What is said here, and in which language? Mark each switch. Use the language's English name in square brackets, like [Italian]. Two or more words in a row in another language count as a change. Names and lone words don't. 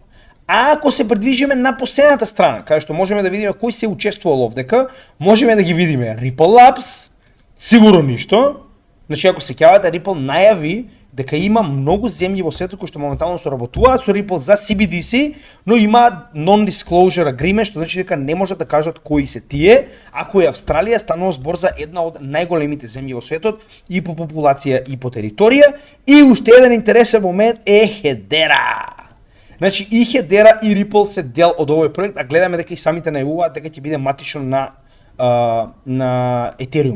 [Macedonian] А ако се придвижиме на последната страна, каде што можеме да видиме кој се учествувал овдека, можеме да ги видиме Ripple Labs, сигурно ништо. Значи ако се сеќавате, Ripple најави дека има многу земји во светот кои што моментално соработуваат со Ripple за CBDC, но има [English] non-disclosure agreement, [Macedonian] што значи дека не можат да кажат кои се тие, ако е Австралија, станува збор за една од најголемите земји во светот и по популација и по територија. И уште еден интересен момент е Hedera. Значи и Hedera и Ripple се дел од овој проект, а гледаме дека и самите најавуваат дека ќе биде матично на Ethereum.